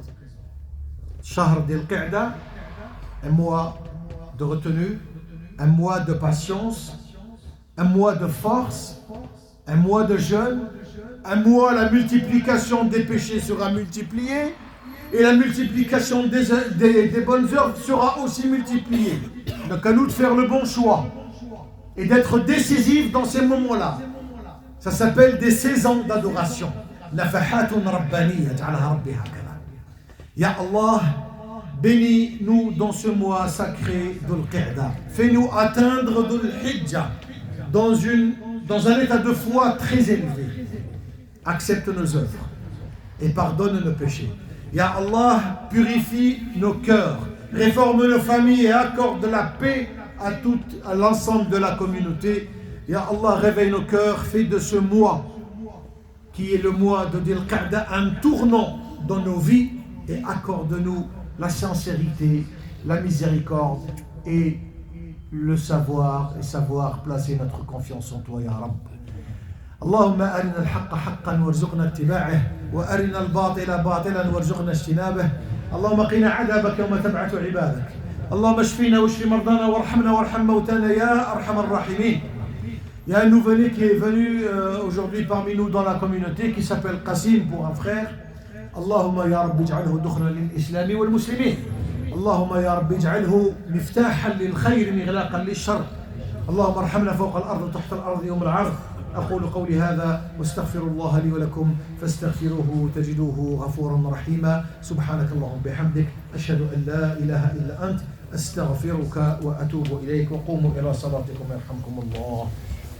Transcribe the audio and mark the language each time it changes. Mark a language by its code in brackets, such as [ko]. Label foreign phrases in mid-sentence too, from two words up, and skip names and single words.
[fr] Shahr d'Al-Qa'da, un mois de retenue, un mois de patience, un mois de force, un mois de jeûne, un mois la multiplication des péchés sera multipliée et la multiplication des bonnes œuvres sera aussi multipliée. Donc à nous de faire le bon choix et d'être décisifs dans ces moments-là. Ça s'appelle des saisons d'adoration. [ar] نفحات ربانية جعلها ربي هكذا. يا الله, [fr] bénis-nous dans ce mois sacré d'Al-Qa'da. Fais-nous atteindre d'Al-Hijja dans un état de foi très élevé. Accepte nos œuvres et pardonne nos péchés. [ar] يا الله, [fr] purifie nos cœurs, réforme nos familles et accorde la paix à l'ensemble de la communauté. [ar] يا الله, [fr] réveille nos cœurs, fais de ce mois, qui est le mois de Dhul-Qa'da, un tournant dans nos vies et accorde-nous la sincérité, la miséricorde et le savoir placer notre confiance en toi, [ar] يا رب. اللهم أرنا الحق حقا وارزقنا اتباعه وأرنا الباطل باطلا وارزقنا اجتنابه اللهم قنا عذابك يوم تبعث عبادك اللهم اشفينا واشف مرضانا وارحمنا وارحم موتانا يا أرحم الراحمين. [fr] Il y a un nouveau-né qui est venu aujourd'hui parmi nous dans la communauté qui s'appelle Qasim pour un frère. [ar] اللهم يا ربي اجعله ذخرا للإسلام والمسلمين. اللهم يا ربي اجعله مفتاحا للخير مغلاقا للشر. اللهم ارحمنا فوق الأرض وتحت الأرض يوم العرض. أقول قولي هذا واستغفر الله لي ولكم فاستغفروه تجدوه غفورا رحيما. سبحانك اللهم بحمدك أشهد أن لا إله إلا أنت أستغفرك وأتوب إليك وقوموا إلى صلاتكم يرحمكم الله.